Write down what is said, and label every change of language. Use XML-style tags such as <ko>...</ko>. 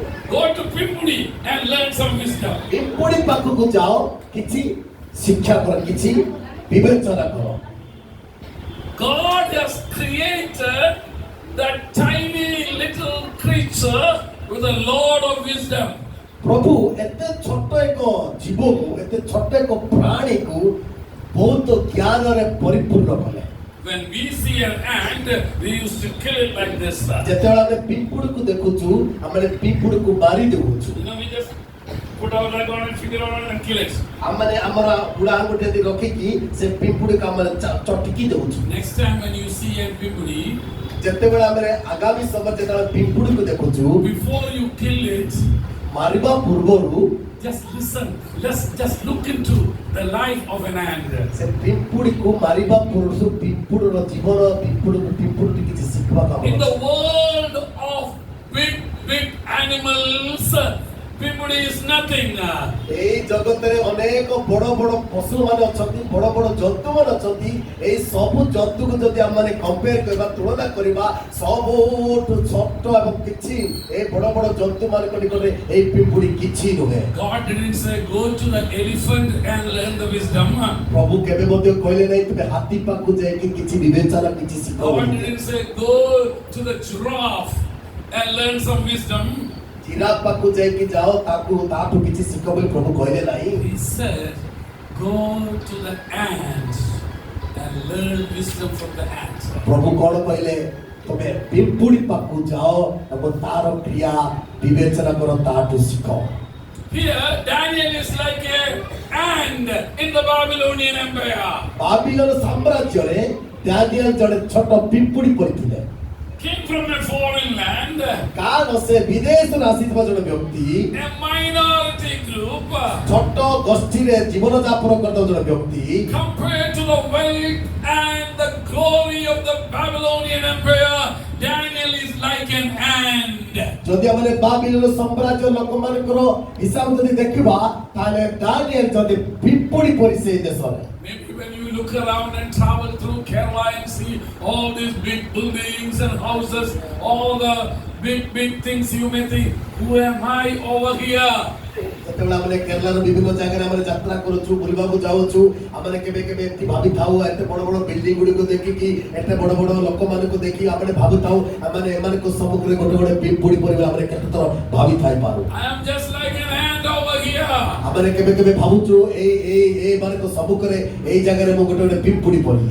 <en>Go to Pimpuli and learn some wisdom.</en> <or>ପିମ୍ପୁଡ଼ି ପାଖକୁ ଯାଅ, କିଛି ଶିକ୍ଷା କର, କିଛି ବିବେଚନା କର।</or> <en>God has created that tiny little creature with a lot of wisdom.</en> <or>ପ୍ରଭୁ ଏତେ ଛୋଟ ଏକ ଜୀବକୁ, ଏତେ ଛୋଟ ଏକ ପ୍ରାଣୀକୁ ବହୁତ ଜ୍ଞାନରେ ପରିପୂର୍ଣ୍ଣ କଲେ।</or> <en>When we see an ant, we used to kill it like this.</en> <or>ଯେତେବେଳେ ଆମେ ପିମ୍ପୁଡ଼ିକୁ ଦେଖୁଛୁ, ଆମେ ପିମ୍ପୁଡ଼ିକୁ ମାରି ଦେଉଛୁ।</or> <en>We just put our leg on it, finger on it, and kill it.</en> <or>ଆମେ ଆମର ବୁଢ଼ା ଆଙ୍ଗୁଠି ଏମିତି ରଖିକି ସେ ପିମ୍ପୁଡ଼ିକୁ ଆମେ ଚଟିକି ଦେଉଛୁ।</or> <en>Next time when you see a pimpuli,</en> <or>ଯେତେବେଳେ ଆମେ ଆଗାମୀ ସମୟରେ ଯେତେବେଳେ ପିମ୍ପୁଡ଼ିକୁ ଦେଖୁଛୁ,</or> <en>before you kill it,</en> <or>ମାରିବା ପୂର୍ବରୁ</or> <en>just listen. Just look into the life of an ant.</en> <or>ସେ ପିମ୍ପୁଡ଼ିକୁ ମାରିବା ପୂର୍ବରୁ ପିମ୍ପୁଡ଼ିର ଜୀବନ, ପିମ୍ପୁଡ଼ି କିଛି ଶିଖିବାକୁ</or> <en>In the</en> <or>ଆମେ</or> <en>world of big animals, pimpuli is nothing.</en> <or>এই জগତରେ ଅନେକ ବଡ଼ ବଡ଼ ପଶୁମାନେ ଅଛନ୍ତି, ବଡ଼ ବଡ଼ ଜନ୍ତୁମାନେ ଅଛନ୍ତି। ଏଇ ସବୁ ଜନ୍ତୁକୁ ଯଦି ଆମେ କମ୍ପେୟାର କରିବା, ତୁଳନା କରିବା, ସବୁଠୁ ଛୋଟ ଏବଂ କିଛି এই ବଡ଼ ବଡ଼ ଜନ୍ତୁମାନଙ୍କ ନିକଟରେ ଏଇ ପିମ୍ପୁଡ଼ି କିଛି ନୁହେଁ।</or> <en>God didn't say go to the elephant and learn the wisdom.</en> <or>ପ୍ରଭୁ କେବେ ମଧ୍ୟ କହିଲେ ନାହିଁ ତୁମେ ହାତୀ ପାଖକୁ ଯାଇକି କିଛି ବିବେଚନା, କିଛି ଶିଖ</or> <en>God</en> <or>ବୋଲି।</or> <en>didn't say go to the giraffe and learn some wisdom.</en> <or>Giraffe ପାଖକୁ ଯାଇକି ଯାଅ, ତାଠୁ କିଛି ଶିଖ ବୋଲି ପ୍ରଭୁ କହିଲେ ନାହିଁ।</or> <en>He said go to the ant and learn wisdom from the ant.</en> <or>ପ୍ରଭୁ କଣ କହିଲେ? ତମେ ପିମ୍ପୁଡ଼ି ପାଖକୁ ଯାଅ ଏବଂ ତାର କ୍ରିୟା ବିବେଚନା କର, ତାଠୁ ଶିଖ।</or> <en>Here Daniel is like a ant in the Babylonian Empire.</en> <or>Babylon ସାମ୍ରାଜ୍ୟରେ Daniel ଜଣେ ଛୋଟ ପିମ୍ପୁଡ଼ି ପରି ଥିଲେ।</or> <en>Came from a foreign land,</en> <or>କାରଣ ସେ ବିଦେଶରୁ ଆସିଥିବା ଜଣେ ବ୍ୟକ୍ତି,</or> <en>a minority group,</en> <or>ଛୋଟ ଗୋଷ୍ଠୀରେ ଜୀବନ ଯାପନ କରୁଥିବା ଜଣେ ବ୍ୟକ୍ତି,</or> <en>compared to the wealth and the glory of the Babylonian Empire. Daniel is like an ant.</en> <or>ଯଦି ଆମେ ବାବିଲୋନ ସାମ୍ରାଜ୍ୟ ଲୋକମାନଙ୍କର ହିସାବ ଯଦି ଦେଖିବା, ତାହେଲେ ଦାନିଏଲ ଯଦି ପିମ୍ପୁଡ଼ି ପରି ସେଇ ଦେଶରେ।</or> <en>Maybe when you look around and travel through Kerala and see all these big buildings and houses, all the big things, you may think, who am I over here?</en> <or>ଯେତେବେଳେ ଆମେ କେରଳାର ବିଭିନ୍ନ ଜାଗାରେ ଆମେ ଯାତ୍ରା କରୁଛୁ, ବୁଲିବାକୁ ଯାଉଛୁ, ଆମେ କେବେ କେବେ ଏମିତି ଭାବିଥାଉ, ଏତେ ବଡ଼ ବଡ଼ ବିଲ୍ଡିଂ ଗୁଡ଼ିକୁ ଦେଖିକି, ଏତେ ବଡ଼ ବଡ଼ ଲୋକମାନଙ୍କୁ ଦେଖି ଆମେ ଭାବୁଥାଉ ଏମାନଙ୍କ ସମ୍ମୁଖରେ ଗୋଟେ ପିମ୍ପୁଡ଼ି ପରି ଆମେ କେତେଥର ଭାବିଥାଇପାରୁ।</or> <en>I am just like an ant over here.</en> <or>ଆମେ କେବେ କେବେ ଭାବୁଛୁ ଏମାନଙ୍କ ସମ୍ମୁଖରେ ଏଇ ଜାଗାରେ ମୁଁ ଗୋଟେ ପିମ୍ପୁଡ଼ି ପରି,</or>